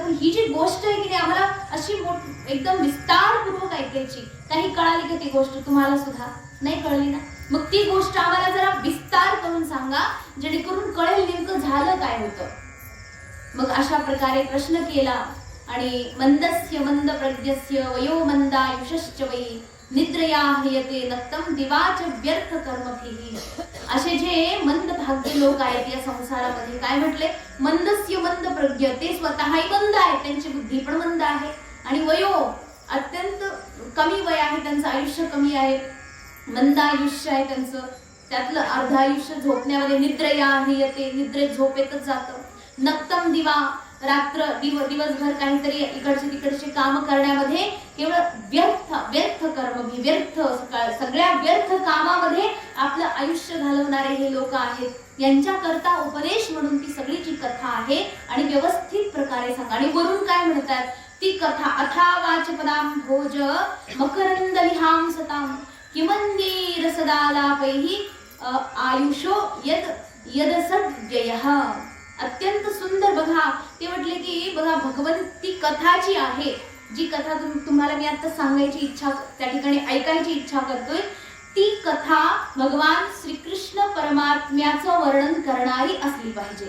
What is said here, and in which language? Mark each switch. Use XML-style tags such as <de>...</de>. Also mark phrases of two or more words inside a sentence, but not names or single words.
<mr>पण ही जी गोष्ट आहे की आम्हाला अशी एकदम विस्तारपूर्वक ऐकायची. काही कळाली का ती गोष्ट? तुम्हाला सुद्धा नाही कळली ना? मग ती गोष्ट आम्हाला जरा विस्तार करून सांगा, जेणेकरून कळेल नेमकं झालं काय होतं. मग अशा प्रकारे प्रश्न केला.</mr> <sa>आणि मंदस्य मंद प्रज्ञस्य वयो मंदायुषश्च वै निद्रया हयते नक्तम दिवाच व्यर्थ कर्मभिः.</sa> <mr>असे जे मंद भाग्य लोक आहेत या संसारामध्ये, काय म्हटले?</mr> <sa>मंदस्य मंद प्रज्ञ,</sa> <mr>ते स्वतःही मंद आहेत, त्यांची बुद्धी पण मंद आहे. आणि वयो अत्यंत कमी वय आहे, त्यांचं आयुष्य कमी आहे, मंद आयुष्य आहे त्यांचं, त्यातलं अर्ध आयुष्य झोपण्यामध्ये.</mr> <sa>निद्रया हयते,</sa> <mr>निद्रेत झोपेतच जातं.</mr> <sa>नक्तम दिवा,</sa> <mr>रात्र दिवसभर काहीतरी इकडचे तिकडचे काम करण्यामध्ये, केवळ व्यर्थ कर्म, व्यर्थ सगळ्या व्यर्थ कामामध्ये आपलं आयुष्य घालवणारे हे लोक आहेत. यांच्याकरता उपदेश म्हणून ती सगळी जी कथा आहे आणि व्यवस्थित प्रकारे सांगा. आणि वरून काय म्हणतात?</mr> <sa>ती कथा अथावाच पदाम भोज मकरंद विहाम सताम किमंदी रसदालापैहि आयुषो यद सद्व्ययः.</sa> <mr>अत्यंत सुंदर. बघा, ते म्हटले की बघा, भगवंती कथा जी आहे, जी कथा तुम्हाला मी आता सांगायची इच्छा, त्या ठिकाणी ऐकायची इच्छा करतोय, ती कथा भगवान श्रीकृष्ण परमात्म्याचं वर्णन करणारी असली पाहिजे.</mr>